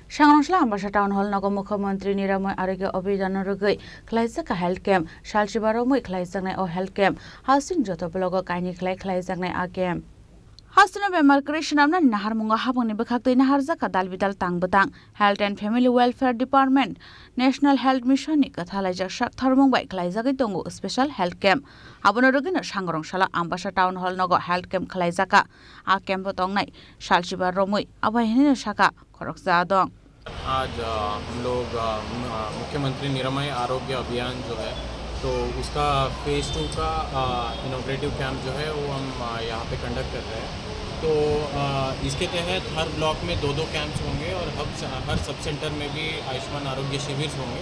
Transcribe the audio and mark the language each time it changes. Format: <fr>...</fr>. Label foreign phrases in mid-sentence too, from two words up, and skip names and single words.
<trp>सांग्रांसला आम्बासा टाउन हॉल नगर मुख्यमंत्री निरामय आरोग्य अभियान रुगै खलाइजाका</trp> <en>health camp</en> <trp>सालचिबाराव मै खलाइजानाय अ हेल्थ कैम्प हासिन जतो ब्लग काइनि खलाइजानाय आ कैम्प हासिना बेमार क्रिशनामना नाहार मुंगा हाबंनि बखाक्तै नाहार जाका दालबिदाल तांबतां हेल्थ एंड फैमिली वेलफेयर डिपार्टमेंट नेशनल हेल्थ मिशन नि कथालाइजाक साकथारमंग बाय खलाइजागै दंगो</trp> <en>special health camp</en> <trp>आबोनो रुगैनो सांग्रांसला आम्बासा टाउन हॉल नगर</trp> <en>health camp</en> <trp>खलाइजाका आ कैम्प तंगनाय सालचिबाराव मै आबायहैनो साका खरकजा दं।</trp> <hi>आज हम लोग मुख्यमंत्री निरामय आरोग्य अभियान जो है तो उसका फेज़ 2 का</hi> <en>inaugurative camp</en> <hi>जो है वो हम यहाँ पे कंडक्ट कर रहे हैं। तो इसके तहत हर ब्लॉक में 2-2 कैंप्स होंगे और हर</hi> <en>sub centre</en> <hi>में भी आयुष्मान आरोग्य शिविर होंगे।</hi>